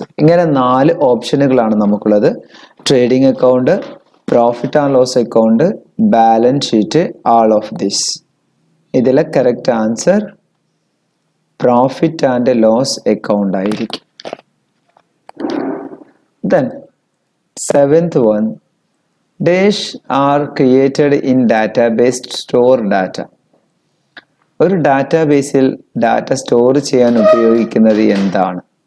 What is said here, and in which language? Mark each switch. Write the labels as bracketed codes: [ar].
[ml] ഇങ്ങനെ 4 ഓപ്ഷനുകളാണ് നമുക്കുള്ളത്. [en] Trading account, profit and loss account, balance sheet, all of this. ഇതിലെ correct answer profit and loss account ആയിരിക്കും. Then 7th one, dash are created in database to store data. [ml] ഒരു ഡാറ്റാബേസിൽ data store ചെയ്യാൻ ഉപയോഗിക്കുന്നത് എന്താണ്?